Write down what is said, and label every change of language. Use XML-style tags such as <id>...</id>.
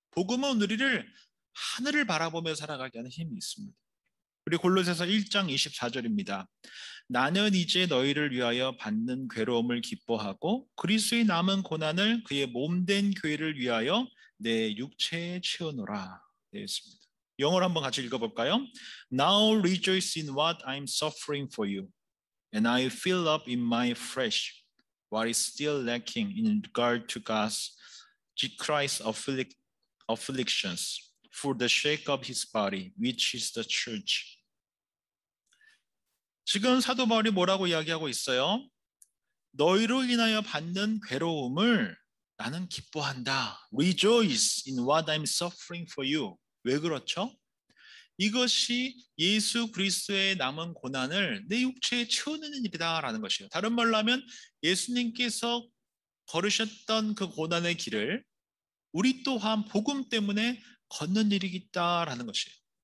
<ko>복음은 우리를 하늘을 바라보며 살아가게 하는 힘이 있습니다. 우리 골로새서 1장 24절입니다. 나는 이제 너희를 위하여 받는 괴로움을 기뻐하고 그리스도의 남은 고난을 그의 몸된 교회를 위하여 내 육체에 채우노라 되어 있습니다. 영어로 한번 같이 읽어볼까요?</ko> <en>Now rejoice in what I'm suffering for you, and I fill up in my flesh what is still lacking in regard to God's Christ's afflictions for the sake of his body, which is the church.</en> <ko>지금 사도 바울이 뭐라고 이야기하고 있어요? 너희로 인하여 받는 괴로움을 나는 기뻐한다.</ko> <en>Rejoice in what I'm suffering for you.</en> <ko>왜 그렇죠? 이것이 예수 그리스도의 남은 고난을 내 육체에 채우는 일이다라는 것이에요. 다른 말로 하면 예수님께서 걸으셨던 그 고난의 길을 우리 또한 복음 때문에 걷는 일이겠다라는 것이에요.</ko>